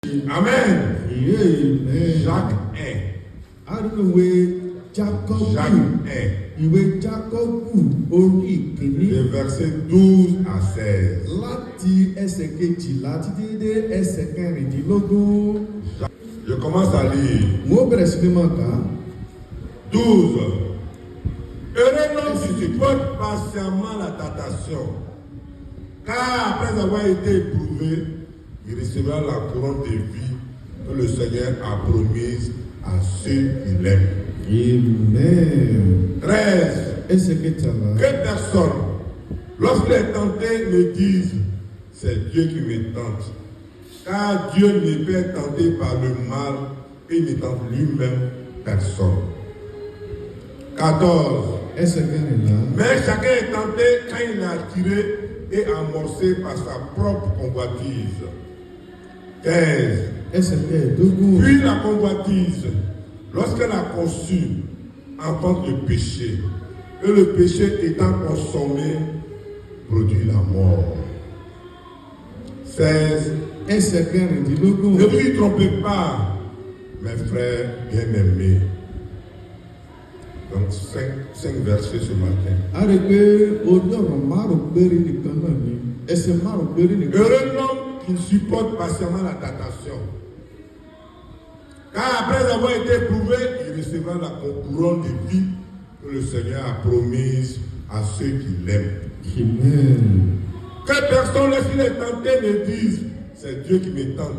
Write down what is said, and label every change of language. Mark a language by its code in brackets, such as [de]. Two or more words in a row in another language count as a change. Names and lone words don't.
[fr] Amen. Amen. Jacques 1. [yo] Àdúgbò Jákọ́bù. [fr] Jacques 1. [yo] Ìwé Jákọ́bù orí ìkíní. [fr] De verset 12 à 16. [yo] Láti ẹsẹ̀ kejìlá títí dé ẹsẹ̀ kẹrìndínlógún. [fr] Je commence à lire. [yo] Mo bẹ̀rẹ̀ sí ní máa kà á. [fr] 12. Heureux l'homme qui supporte patiemment la tentation, car après avoir été éprouvé, il recevra la couronne de vie que le Seigneur a promise à ceux qui l'aiment. Amen. 13. [yo] Ẹsẹ̀ kẹtàlá. [fr] Que personne, lorsqu'il est tenté, me dise, c'est Dieu qui me tente. Car Dieu ne peut être tenté par le mal et ne tente lui-même personne. 14. [yo] Ẹsẹ̀ kẹrìnlá. [fr] Mais chacun est tenté quand il est attiré et amorcé par sa propre convoitise. 15. [yo] Ẹsẹ̀ kẹẹ̀dógún. [fr] Puis la convoitise, lorsqu'elle a conçu, enfante le péché. Et le péché étant consommé, produit la mort. 16. [yo] Ẹsẹ̀ kẹrìndínlógún. [fr] Ne vous y trompez pas, mes frères bien-aimés. Donc 5 versets ce matin. [yo] A rí i pé oní ọ̀rọ̀ márùn-ún péré nìkan náà ni. Ẹsẹ̀ márùn-ún péré nìkan. [fr] Heureux l'homme qui supporte patiemment la tentation. Car après avoir été éprouvé, il recevra la couronne de vie que le Seigneur a promise à ceux qui l'aiment. Amen. Que personne, lorsqu'il est tenté, ne dise, c'est Dieu qui me tente.